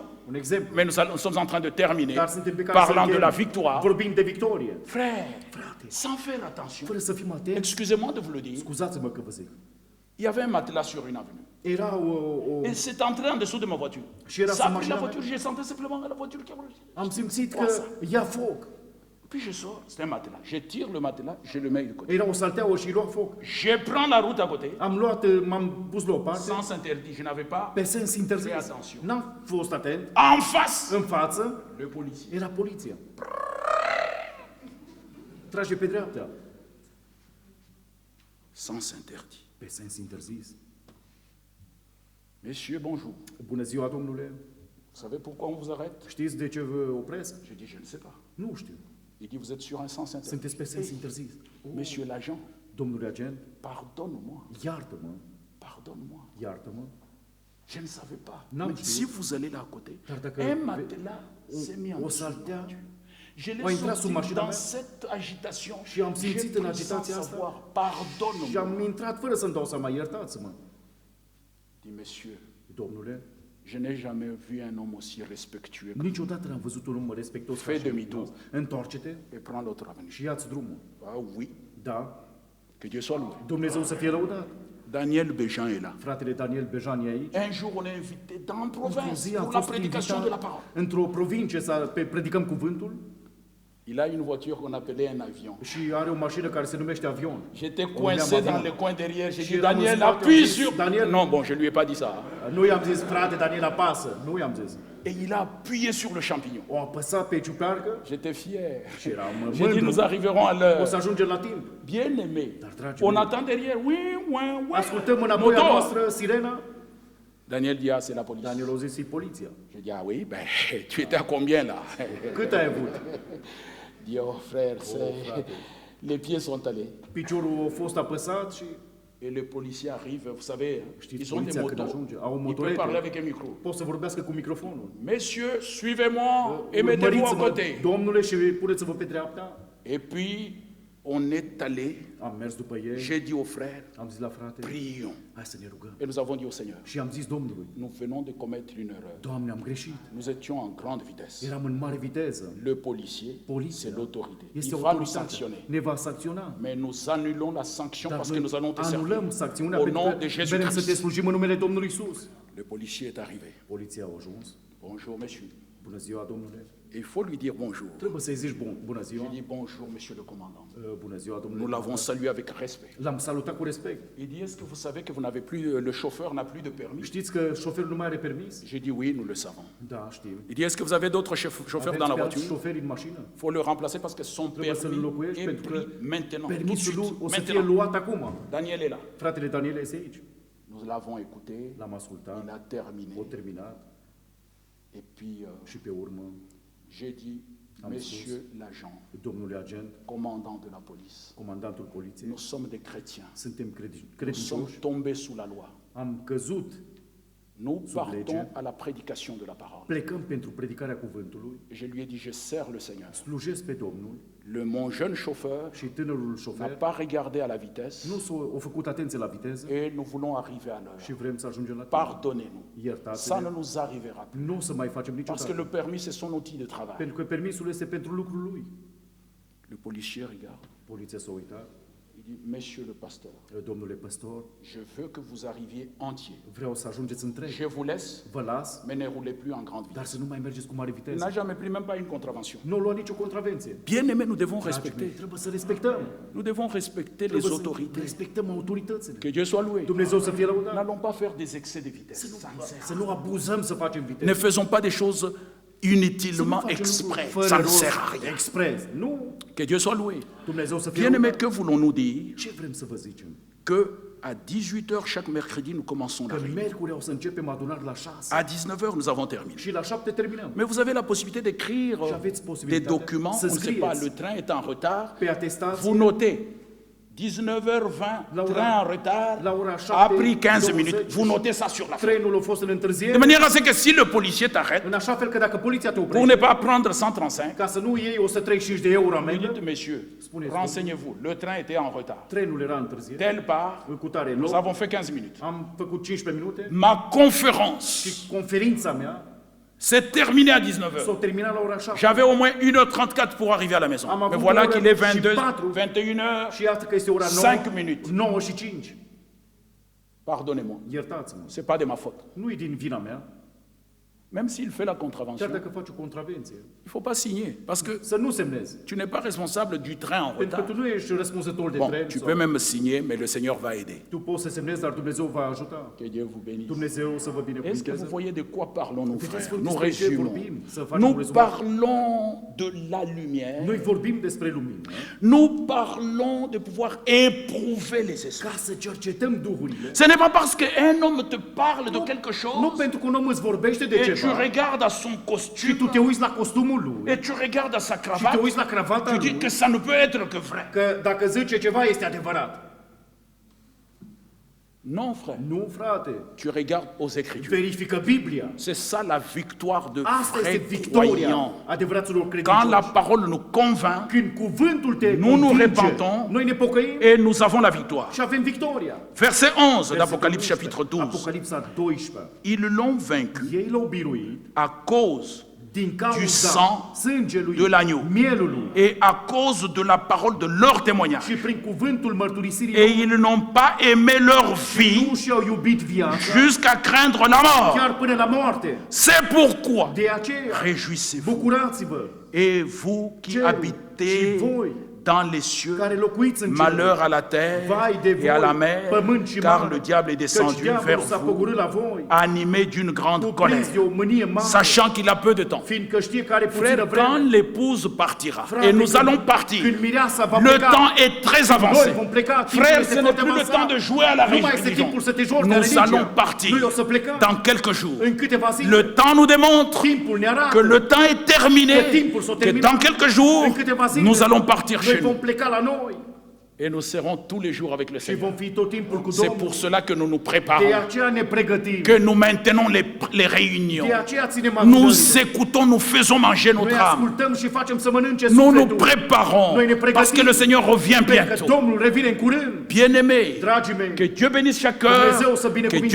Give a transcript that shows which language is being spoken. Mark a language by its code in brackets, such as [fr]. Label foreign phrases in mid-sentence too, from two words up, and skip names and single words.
[ro] un exemplu, [fr] mais nous sommes en train de terminer, [ro] dar suntem pe care să [fr] parlant de [ro] încheiem. [fr] la victoire. [ro] Vorbim de victorie. [fr] Frère, sans faire attention, [ro] Fără să fim atenți, [fr] excusez-moi de vous le dire, [ro] scuzați-mă că vă zic. [fr] il y avait un matelas sur une avenue. [ro] Era o... [fr] Et c'est entré en dessous de ma voiture. [ro] Și era [fr] Ça [ro] sub [fr] a pris [ro] mașina [fr] la [ro] mea. [fr] voiture, j'ai senti simplement la voiture qui a brûlé. [ro] Am simțit că ia foc. [fr] Puis je sors, c'est un matelas. Je tire le matelas, je le mets de côté. [ro] Era o salteaua și lua foc. [fr] Je prends la route à côté, [ro] M-am pus la o parte, [fr] sens interdit, je n'avais pas. [ro] pe sens interzis. [fr] Fais attention. [ro] N-am fost atent. [fr] En face, [ro] În față [fr] le policier. [ro] era poliția. Trage pe dreapta, [fr] Sens interdit. [ro] pe sens interzis. [fr] Messieurs, bonjour. [ro] Bună ziua, domnule. [fr] Vous savez pourquoi on vous arrête? [ro] Știți de ce vă opresc? [fr] Je dis, je ne sais pas. [ro] Nu știu. [fr] Il dit, vous êtes sur un sens interdit. [ro] Sunteți pe sens interzis. [fr] Monsieur l'agent, [ro] Domnule agent, [fr] pardonne-moi, [ro] iartă-mă, [fr] pardonne-moi. [ro] iartă-mă. [fr] Je ne savais pas. Non, Mais je- si vous allez là à côté, [ro] Dar dacă [fr] un matelas s'est mis en [ro] o [fr] dessous de la [ro] saltea [fr] voiture. Je [ro] a [fr] l'ai [ro] intrat sub [fr] senti [ro] mașina [fr] dans [ro] mea [fr] cette agitation. [ro] și am [fr] J'ai [ro] simțit în [fr] pris sans [ro] agitația asta [fr] savoir, [ro] și [fr] pardonne-moi. [ro] am intrat fără să-mi dau seama, iertați-mă. [fr] Dit, monsieur, [ro] Domnule, [fr] je n'ai jamais vu un homme aussi respectueux. [ro] niciodată n-am văzut un om respectos ca [fr] Fais [ro] și [fr] demi-tour. [ro] dumneavoastră. Întoarce-te [fr] Et prends l'autre avenue. [ro] și ia-ți drumul. [fr] Ah oui, [ro] Da, [fr] que Dieu soit loué. [ro] Dumnezeu să fie lăudat. [fr] Daniel Béjean est là. [ro] Fratele Daniel Bejan e aici. [fr] Un jour, on est invité dans une [ro] Într-o [fr] province [ro] zi am [fr] pour la [ro] fost [fr] prédication de la [ro] invitat [fr] parole. [ro] într-o provincie să predicăm cuvântul [fr] Il a une voiture qu'on appelait un avion. [ro] și are o mașină care se numește avion. [fr] J'étais On coincé l'aime dans avion. le coin derrière. J'ai [ro] Și [fr] dit, [ro] eram în [fr] Daniel, [ro] spate, [fr] appuie [ro] am zis, [fr] sur... [ro] Daniel, [fr] Non, bon, je lui ai pas dit ça. [ro] Nu i-am zis, frate, Daniel, apasă. Nu i-am zis. [fr] Et il a appuyé sur le champignon. [ro] O apăsat pe ciupercă [fr] J'étais fier. [ro] și eram [fr] J'ai dit, [ro] mândru. [fr] nous arriverons à [ro] O [fr] l'heure. [ro] să ajungem la timp. [fr] Bien aimé. [ro] Dar, dragii [fr] On [ro] mei, [fr] attend derrière. Oui, oui, oui. [ro] ascultăm înapoi a Motor. noastră sirena. [fr] Daniel dit, ah, c'est la police. [ro] Daniel a zis, e poliția. [fr] J'ai dit, ah oui, ben, tu étais à combien là? [ro] Cât ai avut? [fr] Dit, oh frère, les pieds sont allés. [ro] Piciorul a fost apăsat și [fr] Et le policier arrive, vous savez, [ro] Știți, [fr] ils ont des [ro] poliția când [fr] motos. [ro] ajunge, au [fr] Il peut [ro] motorete. [fr] parler avec un micro. [ro] Pot să vorbească cu microfonul. [fr] Messieurs, suivez-moi et mettez-vous à [ro] Urmăriți-mă, [fr] côté. [ro] domnule, și puneți-vă pe dreapta. [fr] Et puis, on est allé, [ro] Am mers după ei, [fr] j'ai dit au frère, [ro] am zis la frate, [fr] prions. [ro] hai să ne rugăm. [fr] Et nous avons dit au Seigneur, [ro] Și am zis Domnului, [fr] nous venons de commettre une erreur. [ro] Doamne, am greșit. [fr] Nous étions en grande vitesse. [ro] Eram în mare viteză. [fr] Le policier, [ro] Poliția [fr] c'est l'autorité. [ro] este [fr] Il va nous [ro] autoritatea. [fr] sanctionner. [ro] Ne va sancționa. [fr] Mais nous annulons la sanction [ro] Dar [fr] parce que nous allons te [ro] noi [fr] servir. [ro] anulăm sancțiunea [fr] Au [ro] pentru [fr] nom [ro] că [fr] de [ro] vrem să te [fr] Jésus-Christ. [ro] slujim în numele Domnului Isus. [fr] Le policier est arrivé. [ro] Poliția a ajuns. [fr] Bonjour, monsieur. [ro] Bună ziua, domnule. [fr] Et il faut lui dire bonjour. [ro] Trebuie să-i zici bună ziua. [fr] J'ai dit bonjour, monsieur le commandant. [ro] Bună ziua, [fr] Nous [ro] domnule. [fr] l'avons salué avec respect. [ro] L-am salutat cu respect. [fr] Il dit, est-ce que vous savez que vous n'avez plus, le chauffeur n'a plus de permis? [ro] Știți că șoferul nu mai are permis? [fr] J'ai dit oui, nous le savons. [ro] Da, știu. [fr] Il dit, est-ce que vous avez d'autres chauffeurs dans la [ro] Aveți pe alți [fr] voiture? [ro] șoferi în mașină? [fr] Il faut le remplacer parce que son [ro] Trebuie să-l [fr] permis [ro] înlocuiești [fr] est [ro] pentru [fr] pris [ro] că [fr] maintenant, tout de [ro] permisul [fr] suite. [ro] lui o să fie [fr] Maintenant. [ro] luat acum. [fr] Daniel est là. [ro] Fratele Daniel este aici. [fr] Nous l'avons écouté, [ro] L-am ascultat, [fr] il a terminé. [ro] o terminat [fr] Et puis, [ro] și pe urmă, [fr] j'ai dit, monsieur l'agent, [ro] domnule agent, [fr] commandant de la police, [ro] comandantul poliției, [fr] nous sommes des chrétiens. [ro] suntem [fr] Nous sommes [ro] credincioși, [fr] tombés sous la loi. [ro] am căzut, [fr] Nous partons [ro] lege. [fr] à la prédication de la parole. [ro] plecăm pentru predicarea cuvântului, [fr] Je lui ai dit, je sers le Seigneur. [ro] slujesc pe Domnul [fr] Mon jeune chauffeur [ro] și tânărul [fr] n'a [ro] șofer [fr] pas regardé à la vitesse [ro] nu s-a făcut atenție la viteză [fr] et nous voulons arriver à l'heure. [ro] și vrem să ajungem la timp. [fr] Pardonnez-nous. Ça ne [ro] Iertați-ne, [fr] nous arrivera plus. [ro] nu o să mai facem [fr] Parce que [ro] niciodată. [fr] le permis, c'est son outil de travail. [ro] Pentru că permisul este pentru lucrul lui. [fr] Le policier regarde. [ro] Poliția s-a uitat, [fr] Il dit, monsieur le pasteur, [ro] domnule păstor, [fr] je veux que vous arriviez entier. [ro] vreau să ajungeți întreg. [fr] Je vous laisse, [ro] Vă las, [fr] mais ne roulez plus en grande [ro] dar [fr] vitesse. [ro] să nu mai mergeți cu mare [fr] Il [ro] viteză. [fr] n'a jamais pris même pas une contravention. [ro] Nu lua nicio contravenție. [fr] Bien aimé, nous devons [ro] Dragii mei, [fr] respecter. [ro] trebuie să respectăm. [fr] Nous devons respecter les [ro] Trebuie să [fr] autorités. [ro] respectăm autoritățile. [fr] Que Dieu soit loué. [ro] Dumnezeu să fie lăudat. [fr] N'allons pas faire des excès de vitesse. [ro] Să nu abuzăm să facem [fr] Ne [ro] viteză. [fr] faisons pas des choses [ro] Să nu [fr] inutilement [ro] facem lucruri [fr] exprès. [ro] fără [fr] Ça ne [ro] rost, [fr] sert à rien. [ro] expres. Nu. [fr] Que Dieu soit loué. [ro] Dumnezeu să fie [fr] Bien aimé, [ro] lăudat. [fr] que voulons-nous dire? [ro] Ce vrem să vă zicem? [fr] qu'à 18h chaque mercredi, nous commençons la [ro] Că [fr] réunion. [ro] miercuri o să începem adunarea la 6 [fr] À 19h, nous avons terminé. [ro] și la 7 terminăm. [fr] Mais vous avez la possibilité d'écrire J'avais des documents, on [ro] să [fr] ne sait pas, [ro] scrieți [fr] le train est en retard, [ro] pe atestație. [fr] vous notez 19h20, train en retard, [ro] la ora [fr] a pris 15 [ro] 7:20, [fr] minutes, vous notez ça sur la feuille. [ro] Trenul a fost în întârziere, [fr] De manière à ce que si le policier t'arrête, [ro] în așa fel că dacă poliția te [fr] pour [ro] oprește, [fr] ne pas prendre 135, [ro] ca să nu iei 135 de euro [fr] vous [ro] amendă, [fr] dites, monsieur, [ro] Spuneți, [fr] renseignez-vous, le train était en retard. [ro] trenul era în întârziere, [fr] Telle part, [ro] în cutare [fr] nous [ro] loc, [fr] avons fait 15 minutes. [ro] am făcut 15 minute [fr] Ma conférence [ro] și conferința mea [fr] s'est terminée à [ro] s-a [fr] 19h. [ro] terminat la ora 7. [fr] J'avais au moins 1h34 pour arriver à la maison. [ro] Am avut [fr] Mais voilà [ro] o oră [fr] qu'il est [ro] și [fr] 22, [ro] patru. [fr] 21h. [ro] Și iată că este ora [fr] 5 minutes. [ro] 9 și 5. [fr] Pardonnez-moi, [ro] Iertați-mă. [fr] ce n'est pas de ma faute. [ro] Nu e din vina mea, [fr] Même s'il fait la [ro] chiar [fr] contravention, [ro] dacă faci o contravenție. [fr] il ne faut pas signer. Parce que [ro] Să nu semnezi. [fr] tu n'es pas responsable du train en [ro] Pentru că [fr] retard. [ro] tu nu ești răspunzător de [fr] Bon, [ro] tren. [fr] tu [ro] sau- [fr] peux même signer, mais le Seigneur va aider. [ro] Tu poți să semnezi, dar Dumnezeu va ajuta. [fr] Que Dieu vous bénisse. [ro] Dumnezeu să vă [fr] Est-ce que vous [ro] binecuvânteze. [fr] voyez de quoi parlons-nous, [ro] Vedeți [fr] frères? [ro] voi [fr] Nous [ro] despre ce [fr] résumons. [ro] vorbim, să facem un [fr] Nous [ro] rezumat. [fr] parlons de la lumière. [ro] Noi vorbim despre lumină, [fr] Nous parlons de pouvoir éprouver les esprits. [ro] ca să cercetăm duhurile. [fr] Ce n'est pas parce qu'un homme te parle de quelque [ro] Nu [fr] chose [ro] pentru că un om îți vorbește de [fr] et tu [ro] ceva [fr] regardes à son [ro] și [fr] costume [ro] tu te uiți la costumul lui [fr] et tu regardes à sa [ro] și te [fr] cravate, [ro] uiți la cravata [fr] tu dis [ro] lui, [fr] que ça ne peut être que vrai. [ro] că dacă zice ceva este adevărat. [fr] Non, frère. [ro] Nu, frate. [fr] Tu regardes aux Écritures. [ro] Verifică Biblia. [fr] C'est ça la victoire de [ro] Asta este [fr] vrais [ro] victoria [fr] croyants. [ro] adevăraților [fr] Quand la [ro] credincioși. [fr] parole nous convainc [ro] Când cuvântul te [fr] Nous nous [ro] convinge, [fr] repentons. [ro] noi ne pocăim [fr] et nous avons la victoire. [ro] și avem victoria. [fr] Verset 11 [ro] Versetul [fr] d'Apocalypse [ro] 11, [fr] chapitre 12. [ro] Apocalipsa 12. [fr] Ils l'ont vaincu [ro] Ei l-au biruit [fr] à cause [ro] din [fr] du [ro] cauza [fr] sang [ro] sângelui [fr] de l'agneau [ro] mielului [fr] et à cause de la parole de leur témoignage. [ro] și prin cuvântul mărturisirii [fr] Et ils n'ont pas aimé leur vie [ro] nu și-au iubit viața [fr] jusqu'à craindre la mort. [ro] chiar până la moarte. [fr] C'est pourquoi, [ro] De aceea, [fr] réjouissez-vous. [ro] bucurați-vă, [fr] Et vous qui [ro] Cerul [fr] habitez [ro] și voi [fr] dans les cieux, [ro] care locuiți în [fr] malheur [ro] cer, [fr] à la terre [ro] vai de [fr] et à la [ro] voi, [fr] mer, [ro] pământ și [fr] car [ro] mare, [fr] le diable est [ro] căci [fr] descendu vers [ro] diavolul s-a [fr] vous, [ro] pogorât la voi, [fr] animé d'une grande colère, [ro] cuprins de o mânie mare, [fr] sachant qu'il a peu de temps. [ro] fiindcă știe că are puțină [fr] Frère, quand [ro] vreme. [fr] l'épouse partira, [ro] Frate, [fr] et nous [ro] când- [fr] allons partir, [ro] Când mireasa va [fr] le [ro] pleca, [fr] temps est très [ro] noi [fr] avancé. [ro] vom pleca, timpul [fr] Frère, [ro] este [fr] ce n'est [ro] foarte [fr] plus le [ro] avansat. [fr] temps de jouer à la [ro] Nu mai este [fr] religion. [ro] timpul să te joci de [fr] Nous [ro] religie. [fr] allons partir [ro] Noi o să plecăm [fr] dans quelques jours. [ro] în câteva zile. [fr] Le temps nous démontre [ro] Timpul ne arată [fr] que le temps est terminé, [ro] că timpul s-a [fr] que [ro] terminat. [fr] dans quelques jours, [ro] În câteva zile, [fr] nous allons partir [ro] noi [fr] chez [ro] vom [fr] nous. [ro] pleca la noi [fr] Et nous serons tous les jours avec le [ro] și [fr] Seigneur. [ro] vom fi tot timpul cu [fr] C'est [ro] Domnul. [fr] pour cela que nous nous [ro] De [fr] préparons, [ro] aceea ne pregătim. [fr] que nous maintenons les réunions. [ro] De aceea ținem [fr] Nous [ro] adunările. [fr] écoutons, nous faisons manger [ro] Noi [fr] notre âme. [ro] ascultăm și facem să mănânce [fr] Nous nous [ro] sufletul. [fr] préparons [ro] Noi ne pregătim. [fr] parce que le Seigneur revient [ro] Pentru că [fr] bientôt. [ro] Domnul revine în curând. [fr] Bien-aimés, [ro] Dragii mei, [fr] que Dieu bénisse chaque cœur, [ro] Dumnezeu să [fr] que [ro] binecuvinteze